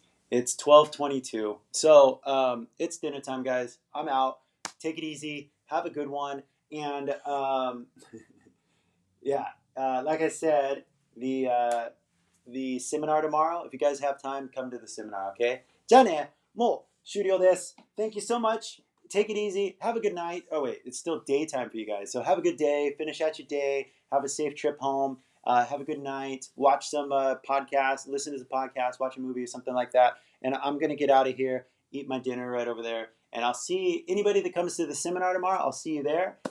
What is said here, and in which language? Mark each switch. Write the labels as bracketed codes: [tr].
[en] It's 12:22. So it's dinner time, guys. I'm out. Take it easy. Have a good one. And yeah, like I said, the seminar tomorrow, if you guys have time, come to the seminar, okay? [ja] じゃあね、もう終了です。 [en] Thank you so much. Take it easy. Have a good night. Oh, wait, it's still daytime for you guys. So have a good day. Finish out your day. Have a safe trip home. Have a good night. Watch some podcasts. Listen to the podcast. Watch a movie or something like that. And I'm going to get out of here, eat my dinner right over there. And I'll see anybody that comes to the seminar tomorrow. I'll see you there.